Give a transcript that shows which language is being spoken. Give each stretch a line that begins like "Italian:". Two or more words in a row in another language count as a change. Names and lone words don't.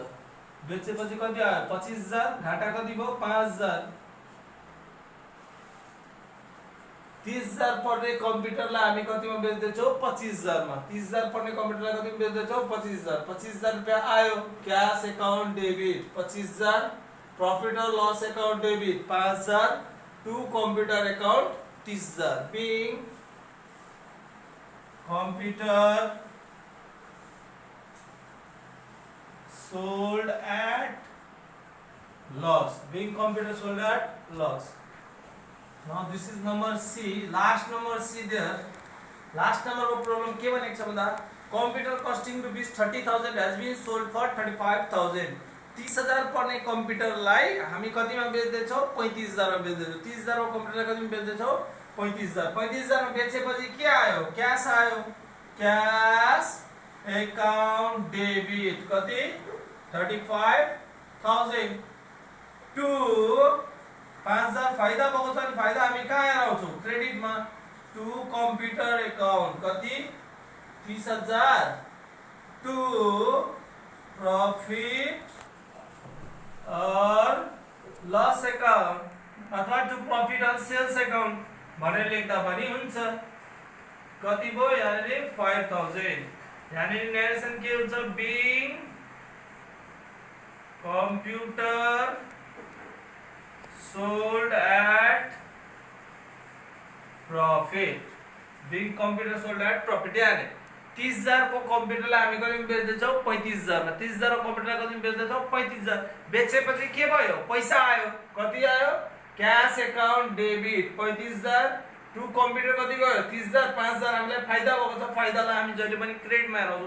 Nepali: बेचेपछि कति आयो? 25,000। घाटा कति भयो? 5,000। 30,000 पर्ने कम्प्युटरलाई हामी कतिमा बेच्दैछौँ? 25,000 मा। 30,000 पर्ने कम्प्युटरलाई कतिमा बेच्दैछौँ? 25,000। 25,000 रुपैयाँ आयो,
English: cash account debit
Nepali: 25,000,
English: profit और loss account debit 5,000, to computer account 30,000। being computer sold at loss. Being computer sold at loss. Now this is number C. Last number C there. Last number of problem
Nepali: के बनेको छ भन्दा
English: computer costing rupees 30,000 has been sold for 35,000.
Nepali: 30,000 पर्ने कम्प्युटरलाई हामी कतिमा बेच्दैछौँ? 35,000 मा बेच्दैछौँ। 30,000 को कम्प्युटरलाई कतिमा बेच्दैछौँ? 35,000। 35,000 मा बेचेपछि के आयो? क्याश आयो,
English: cash account debit.
Nepali: कति? 35,000 टु 5,000 फाइदा भएको छ नि, फाइदा हामी कहाँ आउँछौँ? क्रेडिटमा,
English: to computer account.
Nepali: कति? 30,000
English: to profit और loss account
Nepali: अथवा
English: to profit और sales account
Nepali: भनेर लेख्दा पनि हुन्छ। कति भयो? यानी 5,000। यानी नरेसन के हुन्छ?
English: being computer sold at profit. Being computer sold at profit।
Nepali: यानी 30,000 को कम्प्युटरलाई हामी कतिमा बेच्दैछौँ? 35,000 मा। 30,000 को कम्प्युटरलाई कतिमा बेच्दैछौँ? 35,000। बेचेपछि के भयो? पैसा आयो। कति आयो?
English: cash account debit
Nepali: 35,000, टु कम्प्युटर कति गयो? 30,000। 5,000 हामीलाई फाइदा भएको छ, फाइदालाई हामी जहिले पनि क्रेडिटमा हेराउँछौँ।